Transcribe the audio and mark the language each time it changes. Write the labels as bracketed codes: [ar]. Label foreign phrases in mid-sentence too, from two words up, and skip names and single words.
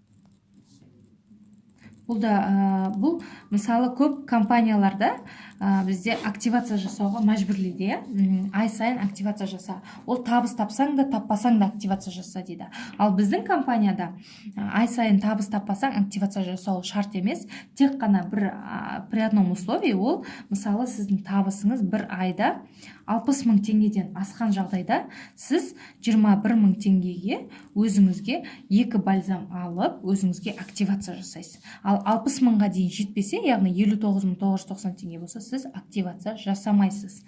[kk] Бұл мысалы көп компанияларда бізде активация жасауға мәжбүрлейді, ай сайын активация жаса. Ол табыс тапсаң да, таппасаң да активация жаса дейді. Ал біздің компанияда ай сайын табыс таппасаң активация жасау шарт емес, тек қана [ru] при одном условии, [kk] ол мысалы сіздің табысыңыз бір айда 60 мың теңгеден асқан жағдайда сіз 21 мың теңгеге өзіңізге 2 бальзам алып, өзіңізге активация жасайсыз. Ал 60 мыңға дейін жетпесе, яғни 59.990 теңге болса, сіз активация жасамайсыз.